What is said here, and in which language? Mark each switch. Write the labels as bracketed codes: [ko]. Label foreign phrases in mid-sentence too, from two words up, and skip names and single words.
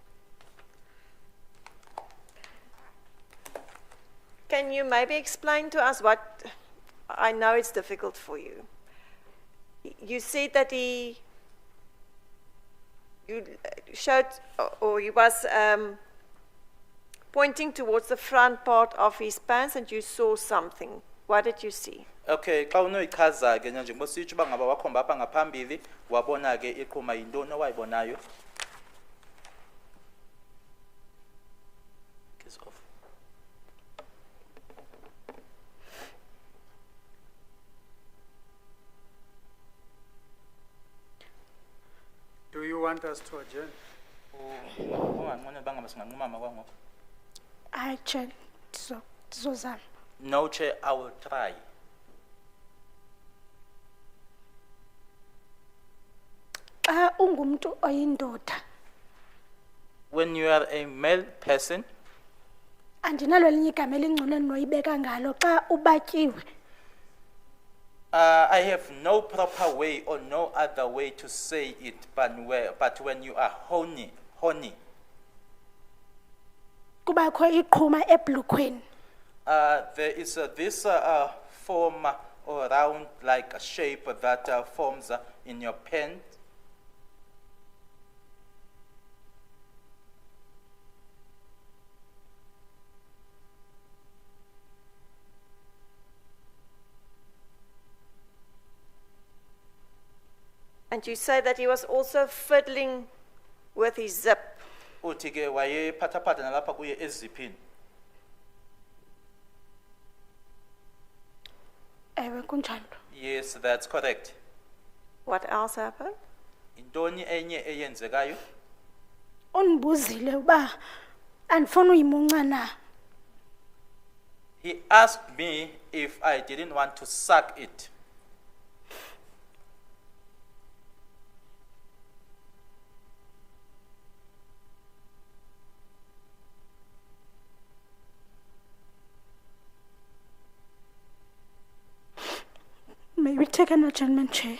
[en] Can you maybe explain to us what, I know it's difficult for you. You said that you showed, or he was pointing towards the front part of his pants and you saw something. What did you see? [xh] okay, xa unoyichaza ke njengoba sitsho uba ngaba wakhomba apha ngaphambili wabona ke iqhuma yintoni owayibonayo? [en] Kiss off. Do you want us to adjourn? [xh] Ungangcono bangaba singanqumama kwangoku. Hayi Chair, ndizozama. [en] No, Chair, I will try. [xh] Xa ungumntu oyindoda, [en] When you are a male person, [xh] andinalo elinye igama elingcono endinoyibeka ngalo xa ubatyiwe. [en] I have no proper way or no other way to say it, but when you are horny, [xh] Kubakho iqhuma ebhlukweni. [en] there is this form or round like a shape that forms in your pants. And you say that he was also fiddling with his zip. [xh] Uthi ke wayephathaphatha nalapha kuye eziphini. Ewe kunjalo. [en] Yes, that's correct. What else happened? [xh] Intoni enye eyenzekayo? Undibuzile uba andifuna uyimunca na. [en] He asked me if I didn't want to suck it. May we take an adjournment, Chair?